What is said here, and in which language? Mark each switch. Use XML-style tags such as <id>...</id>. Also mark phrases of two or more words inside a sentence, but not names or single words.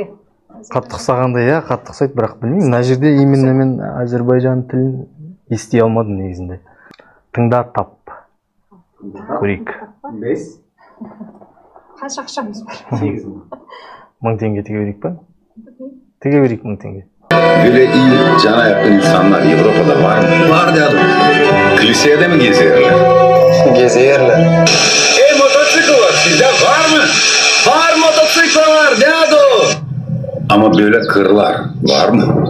<kk>Қатты ұқсағанда, иә, қатты ұқсайды, бірақ білмеймін. Мына жерде именно мен Әзербайжан тілін ести алмадым негізінде. Тыңда тап. Көрейік. 5. Қанша ақшамыз бар? 8 мың. 1000 теңге теге берейік па? Теге берейік 1000 теңге.</kk> <az>Böyle iyi, cana yakın insanlar Avrupa'da var mı? Var diyorum. Kilisede mi gezerler? Gezerler. Mototsikl var sizde var mı? Var mototsikl var dado. Ama böyle kırlar var mı?</az>